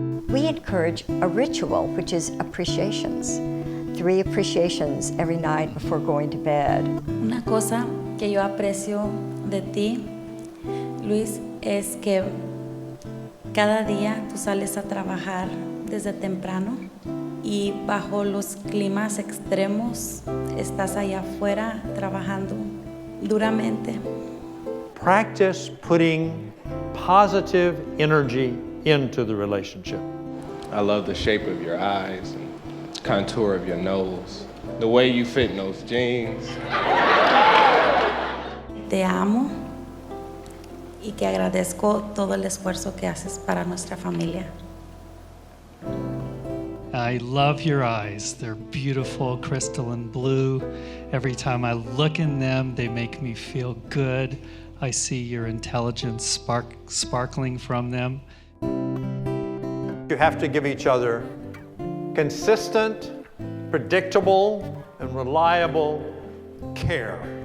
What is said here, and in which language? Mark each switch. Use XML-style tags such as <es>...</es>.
<en>We encourage a ritual, which is appreciations. 3 appreciations every night before going to bed.</en> <es>Una cosa que yo aprecio de ti, Luis, es que cada día tú sales a trabajar desde temprano y bajo los climas extremos estás allá afuera trabajando duramente.</es> <en>Practice putting positive energy into the relationship. I love the shape of your eyes and contour of your nose, the way you fit in those jeans.</en> <es>Te amo y que agradezco todo el esfuerzo que haces para nuestra familia.</es> <en>I love your eyes. They're beautiful, crystalline blue. Every time I look in them, they make me feel good. I see your intelligence sparkling from them. You have to give each other consistent, predictable, and reliable care.</en>